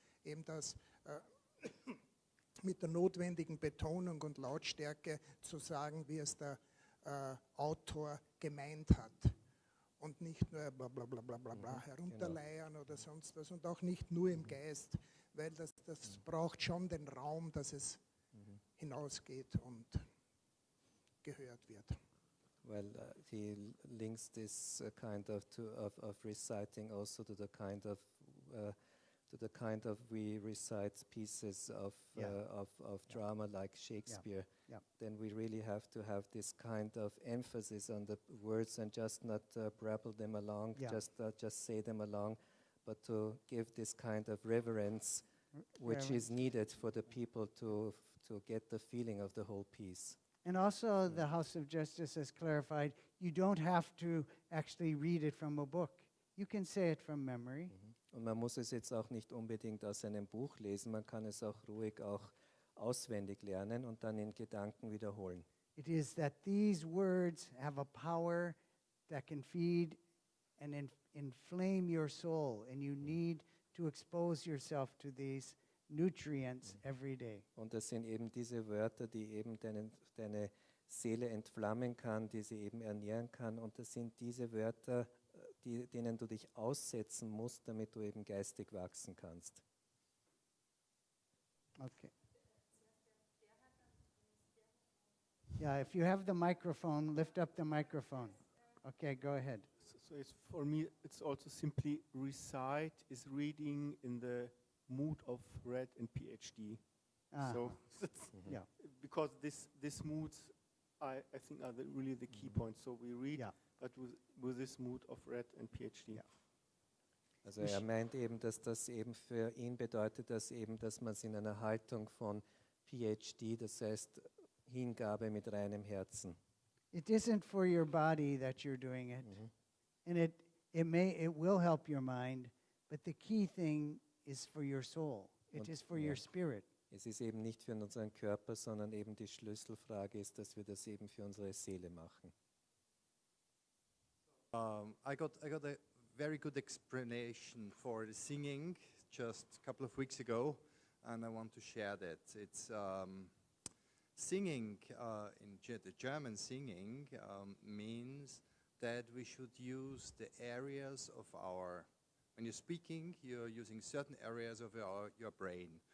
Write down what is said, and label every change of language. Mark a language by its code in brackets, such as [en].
[de] Eben das mit der notwendigen Betonung und Lautstärke zu sagen, wie es der Autor gemeint hat. Und nicht nur bla bla bla bla bla bla herunterleiern oder sonst was. Und auch nicht nur im Geist, weil das braucht schon den Raum, dass es hinausgeht und gehört wird. [en] Well, he links this kind of reciting also to the kind of we recite pieces of drama like Shakespeare. Then we really have to have this kind of emphasis on the words and just not babble them along, just say them along, but to give this kind of reverence, which is needed for the people to get the feeling of the whole piece. And also the House of Justice has clarified, you don't have to actually read it from a book. You can say it from memory. [de] Und man muss es jetzt auch nicht unbedingt aus einem Buch lesen, man kann es auch ruhig auch auswendig lernen und dann in Gedanken wiederholen. [en] It is that these words have a power that can feed and inflame your soul, and you need to expose yourself to these nutrients every day. [de] Und das sind eben diese Wörter, die eben deine Seele entflammen kann, die sie eben ernähren kann. Und das sind diese Wörter, denen du dich aussetzen musst, damit du eben geistig wachsen kannst. [en] Okay. Yeah, if you have the microphone, lift up the microphone. Okay, go ahead. So it's, for me, it's also simply recite is reading in the mood of read and PhD. So that's Yeah. because this moods, I think, are really the key points. So we read, Yeah. but with this mood of read and PhD. Yeah. [de] Also er meint eben, dass das eben für ihn bedeutet, dass man es in einer Haltung von PhD, das heißt Hingabe mit reinem Herzen. [en] It isn't for your body that you're doing it. And it will help your mind, but the key thing is for your soul. It is for your spirit. [de] Es ist eben nicht für unseren Körper, sondern eben die Schlüsselfrage ist, dass wir das eben für unsere Seele machen. [en] I got a very good explanation for the singing just a couple of weeks ago, and I want to share that. It's singing the German singing means that we should use the areas of when you're speaking, you're using certain areas of your brain.